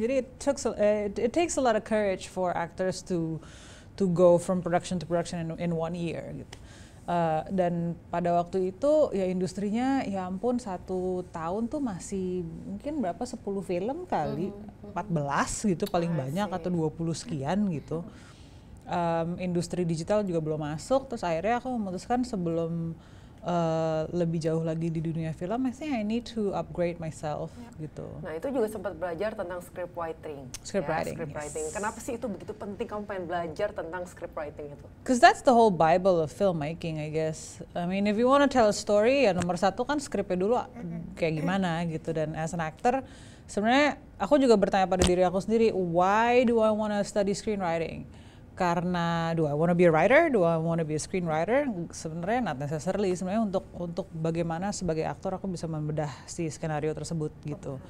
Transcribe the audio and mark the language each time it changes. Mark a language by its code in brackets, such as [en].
[id] Jadi [en] it takes a lot of courage for actors to go from production to production in 1 year gitu. [id] Dan pada waktu itu ya industrinya ya ampun 1 tahun tuh masih mungkin berapa 10 film kali, 14 gitu paling banyak atau 20 sekian gitu. Industri digital juga belum masuk, terus akhirnya aku memutuskan sebelum lebih jauh lagi di dunia film, [en] I think I need to upgrade myself [id] gitu. Nah itu juga sempat belajar tentang script writing. [en] Scriptwriting. Yes. [id] Kenapa sih itu begitu penting kamu pengen belajar tentang script writing itu? [en] Because that's the whole Bible of filmmaking, I guess. I mean, if you want to tell a story, [id] ya nomor 1 kan skripnya dulu kayak gimana gitu. Dan [en] as an actor, [id] sebenarnya aku juga bertanya pada diri aku sendiri, [en] why do I want to study screenwriting? [id] Karena [en] do I want to be a writer? Do I want to be a screenwriter? [id] Sebenarnya [en] not necessarily. [id] Sebenarnya untuk bagaimana sebagai aktor aku bisa membedah si skenario tersebut gitu.